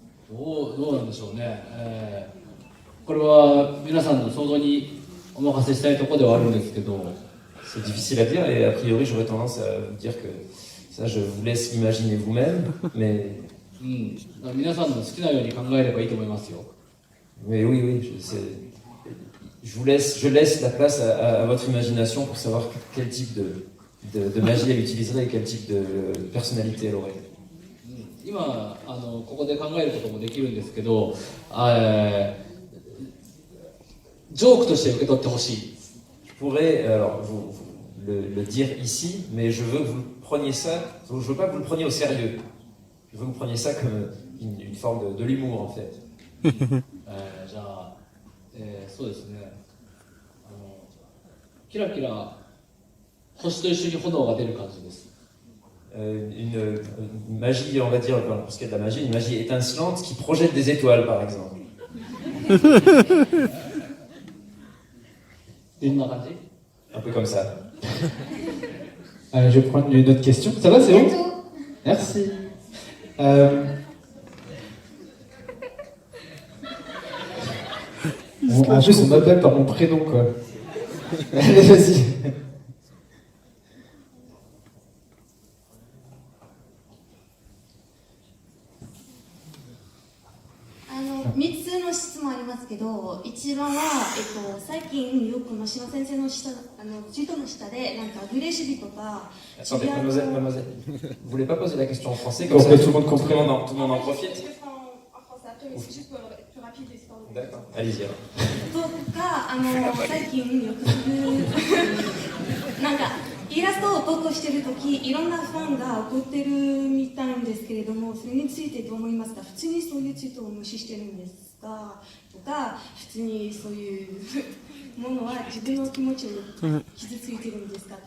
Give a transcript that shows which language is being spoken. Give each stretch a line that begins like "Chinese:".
Japanese: どうなんでしょうね、これは皆さんの想像にお任せしたいところではあるんですけど、
French: C'est difficile à dire et a priori j'aurais tendance à vous dire que ça je vous laisse l'imaginer vous-même, mais
Japanese: 皆さんの好きなように考えればいいと思いますよ。
French: oui, je laisse la place à votre imagination pour savoir quel type de magie elle utiliserait et quel type de personnalité elle aurait.
Japanese: 今ここで考えることもできるんですけど、ジョークとして受け取ってほしい。
French: Je pourrais alors, vous le dire ici, mais je veux que vous preniez ça, je veux pas que vous le preniez au sérieux. Je veux que vous preniez ça comme une forme de l'humour en fait.
Japanese: じゃあ、そうですね、キラキラ星と一緒に炎が出る感じです。
French: Une magie, on va dire, pour ce qui est de la magie, une magie étincelante qui projette des étoiles par exemple.
Japanese: どんな感じ？
French: Un peu comme ça. Je vais prendre une autre question. Ça va, c'est bon? Merci. En plus, on m'appelle par mon prénom, quoi. Allez, vas-y.
Japanese: 3つの質問ありますけど、一番は、最近よく真島先生の下、ジュートの下でなんかグレシビとか。
French: Attendez, mademoiselle, vous voulez pas poser la question en français Pour comme que ça tout le monde comprenne. Tout le monde en profite. En français après, mais c'est juste pour être plus rapide l'histoire. D'accord, allez-y.
Japanese: とか、最近よくするなんかイラストを投稿してるとき、いろんなファンが怒ってるみたいんですけれども、それについてどう思いますか？普通にそういうツイートを無視してるんですか？とか、普通にそういうものは自分の気持ちを傷ついてるんですか？